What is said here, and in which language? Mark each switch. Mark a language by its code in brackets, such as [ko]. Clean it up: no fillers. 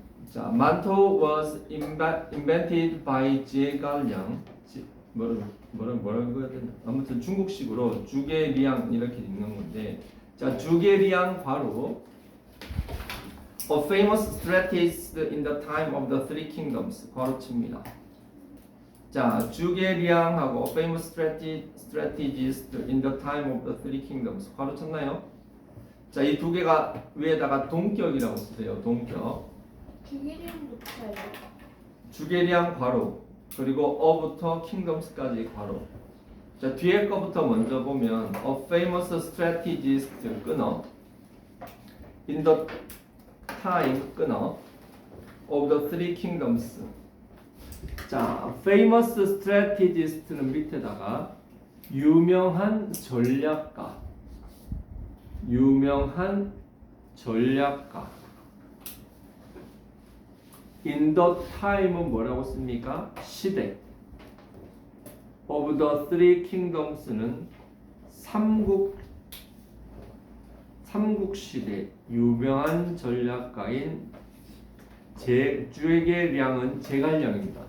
[en] 자, 만토 was invented by 제갈량. [ko] 뭐라고 해야 되나? 아무튼 중국식으로 주게리앙 이렇게 읽는 건데, 자, 주게리앙 바로 [en] a famous strategist in the time of the Three Kingdoms [ko] 괄호칩니다. 자, 주게리앙하고 [en] famous strategist in the time of the Three Kingdoms [ko] 괄호쳤나요? 자, 이 두 개가 위에다가 동격이라고 쓰세요. 동격. 주기량도 붙여야 돼. 주게리앙 괄호 그리고 어부터 kingdoms까지 괄호. 자, 뒤에 거부터 먼저 보면 [en] a famous strategist 끊어 in the time 끊어 of the three kingdoms. [ko] 자, famous strategist는 밑에다가 유명한 전략가, 유명한 전략가. [en] in the time [ko] 은 뭐라고 씁니까? 시대. [en] of the three kingdoms [ko] 는 삼국 시대 유명한 전략가인 주에게량은 제갈량입니다.